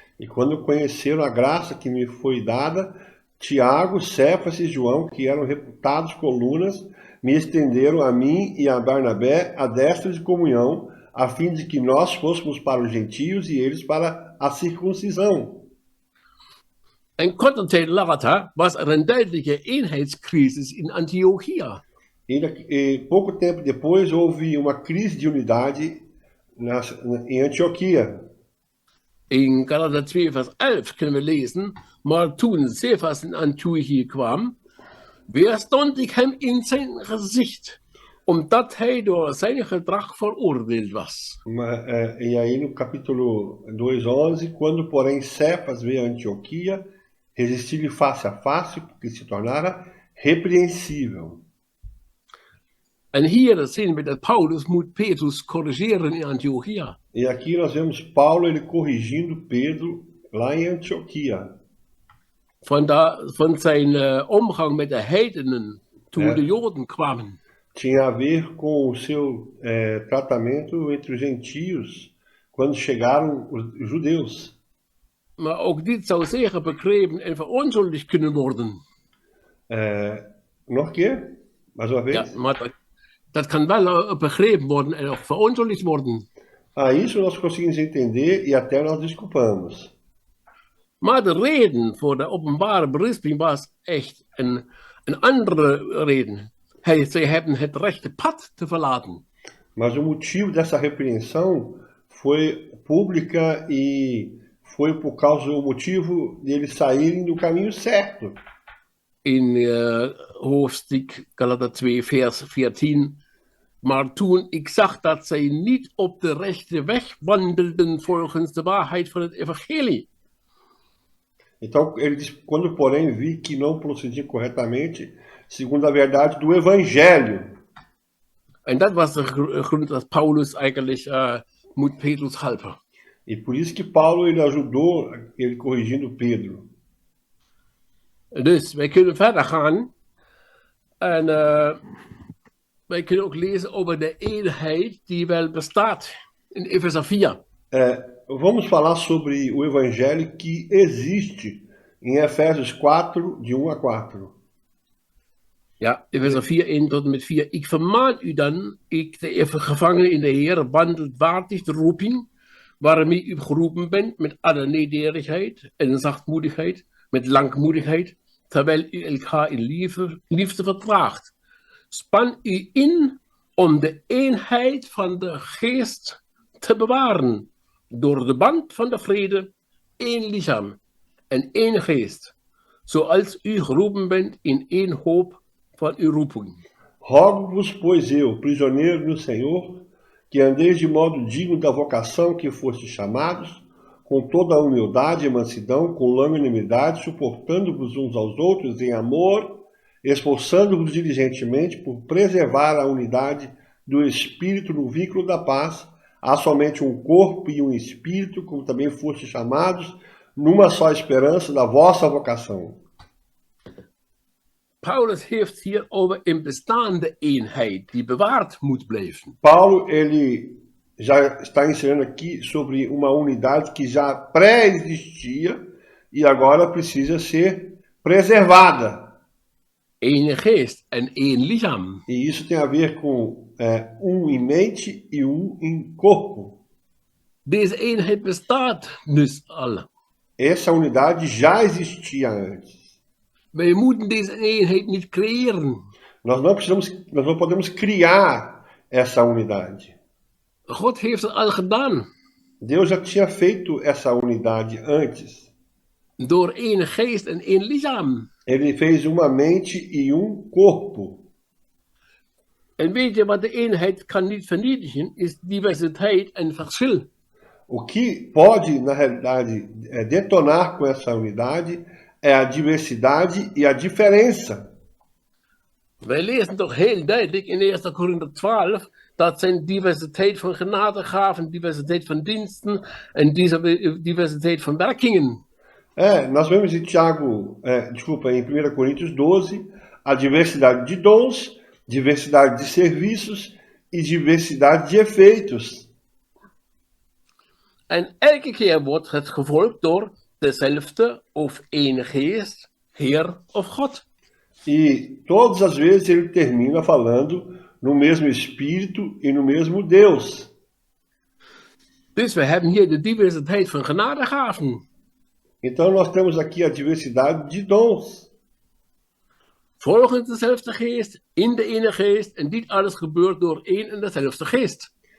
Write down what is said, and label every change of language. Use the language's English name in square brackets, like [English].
[Portuguese] E quando conheceram a graça que me foi dada, Tiago, Cefas e João, que eram reputados colunas, me estenderam a mim e a Barnabé a destra de comunhão, a fim de que nós fôssemos para os gentios e eles para a circuncisão. [Dutch] En korte tijd later was er een duidelijke eenheidscrisis in Antiochia. [Portuguese] E pouco tempo depois houve uma crise de unidade em Antioquia. [Dutch] In Galater 2 vers 11 kunnen we lezen, maar toen Cephas in Antiochie kwam, weerstond ik hem in zijn gezicht, omdat hij door zijn gedrag veroordeeld was. [Portuguese] E aí no capítulo 2:11, quando porém Cefas veio a Antioquia, resisti-lhe face a face, porque se tornara repreensível. [Dutch] En hier zien we dat Paulus moet Petrus corrigeren in Antiochia. [Portuguese] E aqui nós vemos Paulo ele corrigindo Pedro lá em Antioquia. [Dutch] Van zijn omgang met de heidenen toen de Joden kwamen. [Portuguese] Tinha a ver com o seu tratamento entre os gentios quando chegaram os judeus. [Dutch] Maar ook dit zou zeker begrepen en veronschuldigd kunnen worden. Nog een keer? [Portuguese] Mais uma vez? [Dutch] Ja, maar dat kan wel begrepen worden en ook veronschuldigd worden. [Portuguese] Isso nós conseguimos entender e até nós desculpamos. [Dutch] Maar de reden voor de openbare berisping was echt een andere reden. Zij hebben het rechte pad te verlaten. [Portuguese] Mas o motivo dessa repreensão foi pública e foi por causa do motivo de eles saírem do caminho certo. [Dutch] In hoofdstuk Galater 2 vers 14. Maar toen ik zag dat zij niet op de rechte weg wandelden volgens de waarheid van het evangelie. [Portuguese] Então ele diz, quando porém vi que não procediam corretamente, segundo a verdade do evangelho. [Dutch] En dat was de grond dat Paulus eigenlijk moet Petrus helpen. [Portuguese] E por isso que Paulo ele ajudou ele corrigindo Pedro. [Dutch] Dus wij kunnen verder gaan. En wij kunnen ook lezen over de eenheid die wel bestaat in Efezer 4. [Portuguese] Vamos falar sobre o evangelho que existe em Efésios 4, de 1 a 4. [Dutch] Ja, Epheser 4, 1 tot en met 4. Ik vermaan u dan, ik de even gevangene in de Heer, wandelt waardig de roeping, waarmee u geroepen bent, met alle nederigheid en zachtmoedigheid, met langmoedigheid, terwijl u elkaar in liefde verdraagt. Span u in om de eenheid van de geest te bewaren, door de band van de vrede, één lichaam en één geest, zoals u geroepen bent in één hoop van uw roeping. [Portuguese] Rogo-vos, pois eu, prisioneiro no Senhor, que andeis de modo digno da vocação que fostes chamados, com toda a humildade e mansidão, com longanimidade, suportando-vos uns aos outros em amor, esforçando-vos diligentemente por preservar a unidade do Espírito no vínculo da paz. Há somente um corpo e um Espírito, como também fostes chamados, numa só esperança da vossa vocação. [Dutch] Paulus heeft hier over een bestaande eenheid die bewaard moet blijven. [Portuguese] Paulo, ele já está ensinando aqui sobre uma unidade que já pré-existia e agora precisa ser preservada. [Dutch] Eén geest en één lichaam. [Portuguese] E isso tem a ver com em mente e em corpo. [Dutch] Deze eenheid bestaat dus al. [Portuguese] Essa unidade já existia antes. [Dutch] Wij moeten deze eenheid niet creëren. [Portuguese] Nós não podemos criar essa unidade. [Dutch] God heeft het al gedaan. [Portuguese] Deus já tinha feito essa unidade antes. [Dutch] Door één geest en één lichaam. [Portuguese] Ele fez uma mente e corpo. [Dutch] En weet je wat de eenheid kan niet vernietigen, is diversiteit en verschil. [Portuguese] O que pode, na realidade, detonar com essa unidade é a diversidade e a diferença. [Dutch] Wij lezen toch heel duidelijk in 1 Korinther 12 dat zijn diversiteit van genadegaven, diversiteit van diensten en diversiteit van werkingen. [Portuguese] Nós vemos em em 1 Coríntios 12, a diversidade de dons, diversidade de serviços e diversidade de efeitos. [Dutch] En elke keer wordt het gevolgd door dezelfde of één geest, Heer of God. [Portuguese] E todas as vezes ele termina falando no mesmo Espírito e no mesmo Deus. [Dutch] Dus we hebben hier de diversiteit van genadegaven. [Portuguese] Então nós temos aqui a diversidade de dons. [Dutch] Volgens dezelfde geest, in de ene geest, en dit alles gebeurt door één en dezelfde geest.